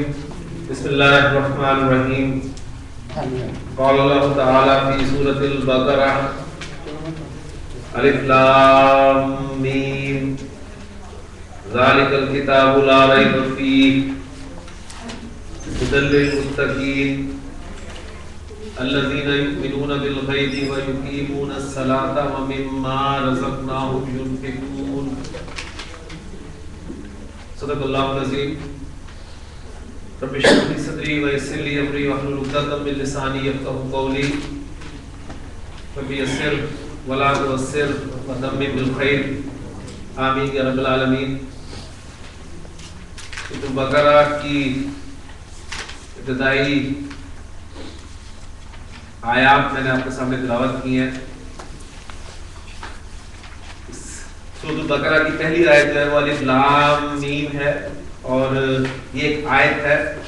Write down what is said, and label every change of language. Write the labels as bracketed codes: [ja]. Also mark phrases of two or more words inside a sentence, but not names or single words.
[ar] بسم الله الرحمن الرحيم. قال الله تعالى في سورة البقرة الم ذلك الكتاب لا ريب فيه هدى للمتقين الذين يؤمنون بالغيب ويقيمون الصلاة ومما رزقناهم ينفقون. صدق الله العظيم. رب اشرح لي صدري ويسر لي أمري واحلل عقدة من لساني يفقهوا قولي. رب يسر ولا تعسر وتمم بالخير. آمين يا رب العالمين. [ur] سورہ بقرہ کی ابتدائی آیات میں نے آپ کے سامنے تلاوت کی ہے. سورہ بقرہ کی پہلی آیت جو ہے وہ [ar] الم [ur] ہے اور یہ ایک آیت ہے.